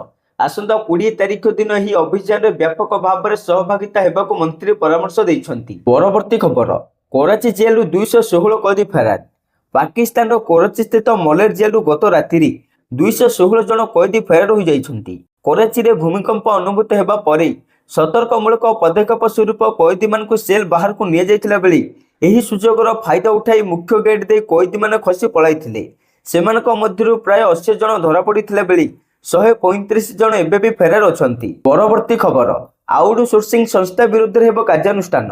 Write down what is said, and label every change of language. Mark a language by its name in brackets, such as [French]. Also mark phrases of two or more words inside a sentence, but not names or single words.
[Odia] ଆସନ୍ତା 20 ତାରିଖ ଦିନ ହି ଅଭିଯାନ ରେ ବ୍ୟାପକ ଭାବ ରେ ସହଭାଗିତା ହେବାକୁ ମନ୍ତ୍ରୀ ପରାମର୍ଶ ଦେଉଛନ୍ତି। ପରବର୍ତ୍ତୀ ଖବର କରାଚି ଜେଲ 216 କଏଦୀ ଫେରାର। ପାକିସ୍ତାନ କରାଚି ସ୍ଥିତ ମଲେର ଜେଲ ଗତ ରାତି 216 ଜଣ କଏଦୀ ଫେରାର ହୋଇ ଯାଇଛନ୍ତି। କରାଚି ରେ ଭୂମିକମ୍ପ ଅନୁଭୂତ ହେବା ପରେ ସତର୍କମୂଳକ ପଦକ୍ଷେପ ସ୍ୱରୂପ କଏଦୀମାନଙ୍କୁ ସେଲ୍ ବାହାରକୁ ନିଆଯାଇଥିଲା ବେଳେ ଏହି ସୁଯୋଗର ଫାଇଦା ଉଠାଇ ମୁଖ୍ୟ ଗେଟ୍ ଦେଇ କଏଦୀମାନେ ଖସି ପଳାଇଥିଲେ। ସେମାନଙ୍କ ମଧ୍ୟରୁ ପ୍ରାୟ 80 ଜଣ ଧରାପଡ଼ିଥିଲା ବେଳେ 135 ଜଣ ଏବେ ବି ଫେରାର ଅଛନ୍ତି। ପରବର୍ତ୍ତୀ ଖବର, ଆଉଟ୍ ସୋର୍ସିଂ ସଂସ୍ଥା ବିରୁଦ୍ଧରେ ହେବ କାର୍ଯ୍ୟାନୁଷ୍ଠାନ।